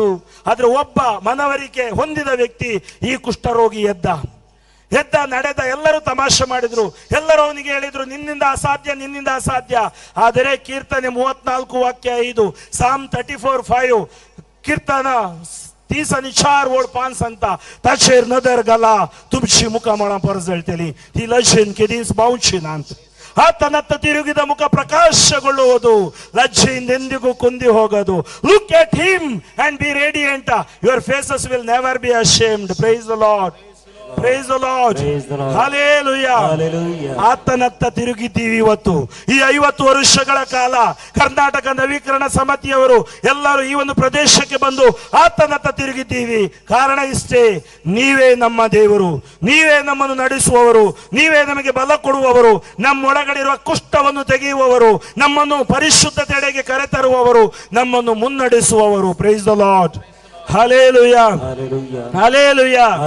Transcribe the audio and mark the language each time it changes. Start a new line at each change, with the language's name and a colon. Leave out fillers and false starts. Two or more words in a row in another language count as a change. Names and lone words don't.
Kannada: ಆದ್ರೆ ಒಬ್ಬ ಮನವರಿಕೆ ಹೊಂದಿದ ವ್ಯಕ್ತಿ, ಈ ಕುಷ್ಠರೋಗಿ ಎದ್ದ, ನಡೆದ. ಎಲ್ಲರೂ ತಮಾಷೆ ಮಾಡಿದ್ರು, ಎಲ್ಲರೂ ಅವನಿಗೆ ಹೇಳಿದ್ರು, ನಿನ್ನಿಂದ ಅಸಾಧ್ಯ, ನಿನ್ನಿಂದ ಅಸಾಧ್ಯ. ಆದರೆ ಕೀರ್ತನೆ 34 ವಾಕ್ಯ 5, Psalm 34:5, ಕೀರ್ತನ
Konkani: तीस आणि 4 ओळ 5 सांगता ताचेर नदर घाला तुमची मुखामळां परस जळटली ती लज्जेन केदींच बावची नांत
Kannada: ಆತನತ್ತ ತಿರುಗಿದ ಮುಖ ಪ್ರಕಾಶಗೊಳ್ಳುವುದು ಲಜ್ಜೆಯಿಂದ ಎಂದಿಗೂ ಕುಂದಿ ಹೋಗದು
English: look at him and be radiant your faces will never be ashamed praise the Lord praise the Lord hallelujah
Kannada: ಆತನತ್ತ ತಿರುಗಿದ್ದೀವಿ ಇವತ್ತು ಈ 50 ವರ್ಷಗಳ ಕಾಲ ಕರ್ನಾಟಕ ನವೀಕರಣ ಸಮಿತಿಯವರು ಎಲ್ಲರೂ ಈ ಒಂದು ಪ್ರದೇಶಕ್ಕೆ ಬಂದು ಆತನತ್ತ ತಿರುಗಿದ್ದೀವಿ ಕಾರಣ ಇಷ್ಟೇ ನೀವೇ ನಮ್ಮ ದೇವರು ನೀವೇ ನಮ್ಮನ್ನು ನಡೆಸುವವರು ನೀವೇ ನಮಗೆ ಬಲ ಕೊಡುವವರು ನಮ್ಮೊಳಗಡಿರುವ ಕುಷ್ಠವನ್ನು ತೆಗೆಯುವವರು ನಮ್ಮನ್ನು ಪರಿಶುದ್ಧತೆಡೆಗೆ ಕರೆತರುವವರು ನಮ್ಮನ್ನು ಮುನ್ನಡೆಸುವವರು
English: praise the Lord hallelujah hallelujah